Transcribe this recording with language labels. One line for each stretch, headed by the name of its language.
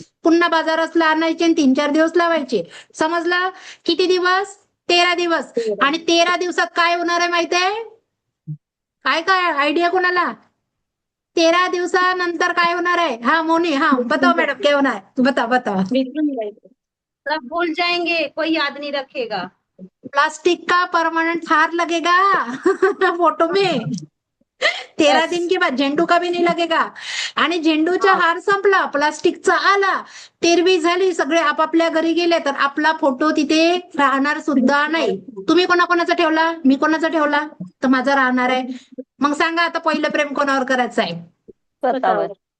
Marathi: पुन्हा बाजार असला आणायचे आणि 3-4 दिवस लावायचे. समजला? किती दिवस? 13 दिवस. आणि 13 दिवसात काय होणार आहे माहिती आहे? काय आयडिया कोणाला? 13 दिवसानंतर काय होणार आहे? हा मोनी,
Hindi: हा बताओ मॅडम,
Marathi: काय होणार आहे?
Hindi: बताओ. सब भूल जाएंगे, कोई याद नहीं रखेगा. प्लास्टिक का परमानेंट हार लगेगा फोटो में. 13 दिन के बाद झेंडू का भी नहीं लगेगा.
Marathi: आणि झेंडूचा हार संपला, प्लास्टिकचा आला, 13वी झाली, सगळे आपापल्या घरी गेले, तर आपला फोटो तिथे राहणार सुद्धा नाही. तुम्ही कोणाचा ठेवला? मी कोणाचा ठेवला? तर माझा राहणार आहे. मग सांगा आता, पहिलं प्रेम कोणावर करायचं आहे? स्वतःवर.